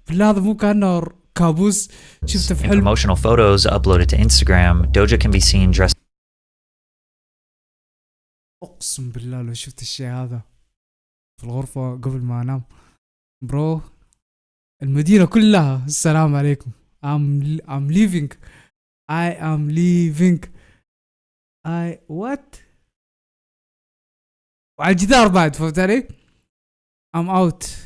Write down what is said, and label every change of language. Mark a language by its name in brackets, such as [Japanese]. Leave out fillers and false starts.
[Arabic] هذا مو كأنه كابوس شفته في [English] In [Arabic] حلم. [English] promotional photos uploaded to Instagram, Doja can be seen dressed [Arabic] اقسم بالله لو شفت الشيء هذا في الغرفة قبل ما انام برو، المدينة كلها السلام عليكم. [English] I'm leaving. I am leaving. [Arabic] what؟ وعلى الجدار بعد، فهمت علي؟ [English] I'm out.